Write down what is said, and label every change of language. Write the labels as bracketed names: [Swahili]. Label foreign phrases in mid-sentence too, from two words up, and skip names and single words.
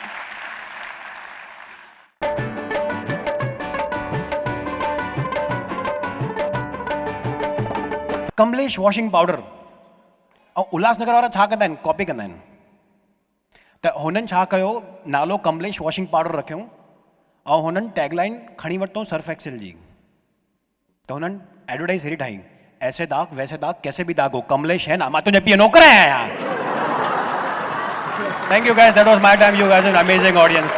[Sindhi] कमलेश वॉशिंग पाउडर ऐं उल्हासनगर वारा छा कंदा आहिनि, कॉपी कंदा आहिनि. त हुननि छा कयो, नालो कमलेश वॉशिंग पाउडर रखियो ऐं हुननि टैगलाइन खणी वरितो सर्फ एक्सेल जी. त हुननि एडवर्टाइज हेड़ी ठाही, [Hindi] ऐसे दाग वैसे दाग कैसे भी दाग हो, कमलेश है ना, [Sindhi] मां तुंहिंजे पीउ नौकर आहियां. [English] Thank you guys, that was my time. You guys an amazing audience.